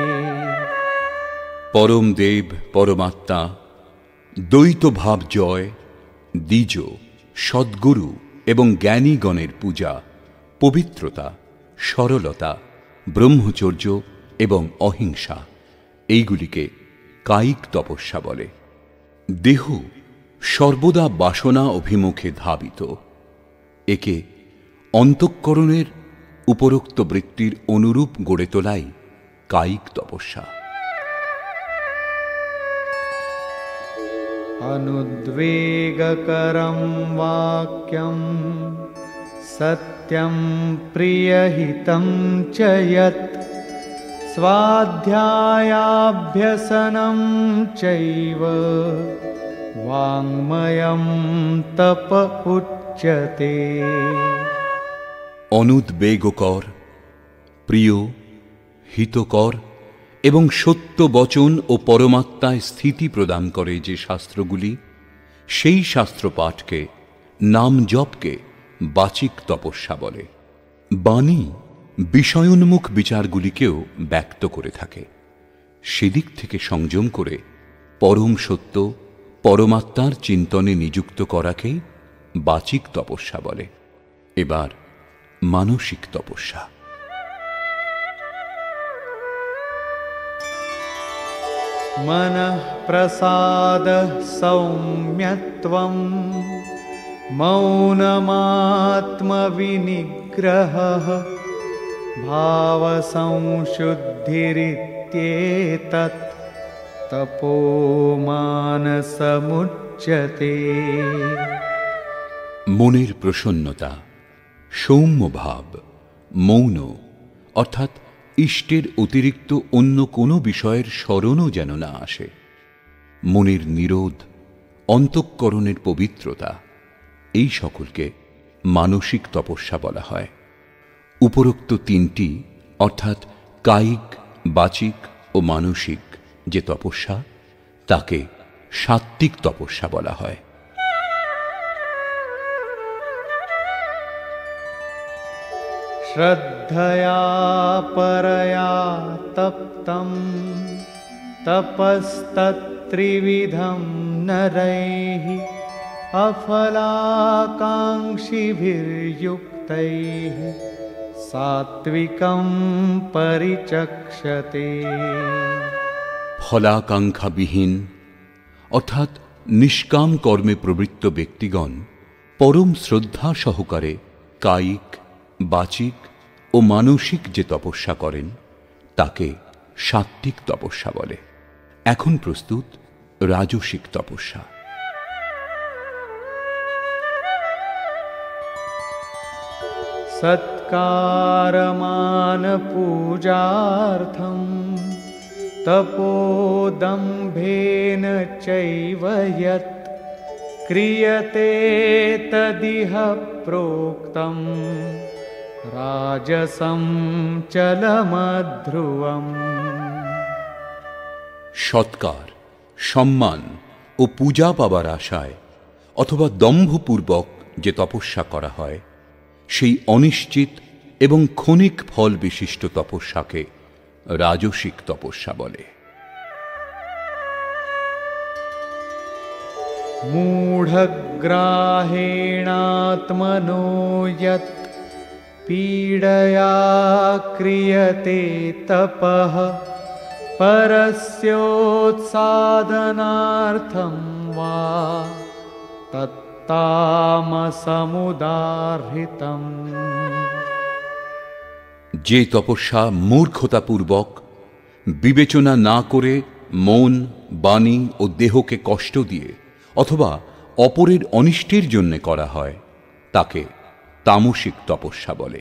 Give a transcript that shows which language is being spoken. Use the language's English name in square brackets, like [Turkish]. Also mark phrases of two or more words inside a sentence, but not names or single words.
[Bangla] পরম দেব পরমাত্মা, দ্বৈত ভাব জয়, দ্বিজ, সদ্গুরু এবং জ্ঞানীগণের পূজা, পবিত্রতা, সরলতা, ব্রহ্মচর্য এবং অহিংসা, এইগুলিকে কায়িক তপস্যা বলে। দেহ সর্বদা বাসনা অভিমুখে ধাবিত। একে অন্তঃকরণের উপরোক্ত বৃত্তির অনুরূপ গড়ে তোলাই কায়িক তপস্যা। [Sanskrit] अनुद्वेगकरं वाक्यं सत्यं प्रियहितं च यत् स्वाध्यायाभ्यसनं चैव वाङ्मयं तप उच्यते। [Bangla] অনুদ্বেগকর, প্রিয়, হিতকর এবং সত্য বচন ও পরমাত্মায় স্থিতি প্রদান করে যে শাস্ত্রগুলি, সেই শাস্ত্র পাঠকে, নাম জপকে বাচিক তপস্যা বলে। বাণী বিষয়োন্মুখ বিচারগুলিকেও ব্যক্ত করে থাকে। সেদিক থেকে সংযম করে পরম সত্য পরমাত্মার চিন্তনে নিযুক্ত করাকে বাচিক তপস্যা বলে। এবার মানসিক তপস্যা। [Sanskrit] मनः प्रसादः सौम्यत्वं मौनमात्मविनिग्रहः भावसंशुद्धिरित्येतत् तपो मानसमुच्यते। [Bangla] মনের প্রসন্নতা, সৌম্য ভাব, মৌন অর্থাৎ ইষ্টের অতিরিক্ত অন্য কোনো বিষয়ের স্মরণও যেন না আসে, মনের নিরোধ, অন্তঃকরণের পবিত্রতা, এই সকলকে মানসিক তপস্যা বলা হয়। উপরোক্ত তিনটি অর্থাৎ কায়িক, বাচিক ও মানসিক যে তপস্যা, তাকে সাত্ত্বিক তপস্যা বলা হয়। [Sanskrit] श्रद्धया परया तप्तं तपस्तत्त्रिविधं नरैः अफलाकाङ्क्षिभिर्युक्तैः सात्विकं परिचक्षते। [Bangla] ফলাকাঙ্ক্ষাবিহীন অর্থাৎ নিষ্কাম কর্মে প্রবৃত্ত ব্যক্তিগণ পরম শ্রদ্ধা সহকারে কায়িক, বাচিক ও মানসিক যে তপস্যা করেন, তাকে সাত্ত্বিক তপস্যা বলে। এখন প্রস্তুত রাজসিক তপস্যা। [Sanskrit] सत्कारमान पूजार्थं तपोदम्भेन चैव यत् क्रियते तदिह प्रोक्तं राजसं चलमध्रुवम्। [Bangla] সৎকার, সম্মান ও পূজা পাবার আশায় অথবা দম্ভপূর্বক যে তপস্যা করা হয়, সেই অনিশ্চিত এবং ক্ষণিক ফল বিশিষ্ট তপস্যাকে রাজসিক তপস্যা বলে। [Sanskrit] मूढग्राहेणात्मनो यत् पीडया क्रियते तपः परस्योत्साधनार्थं वा तत्तामसमुदाहृतम्। [Bangla] যে তপস্যা মূর্খতাপূর্বক বিবেচনা না করে মন, বাণী ও দেহকে কষ্ট দিয়ে অথবা অপরের অনিষ্টের জন্য করা হয়, তাকে তামসিক তপস্যা বলে।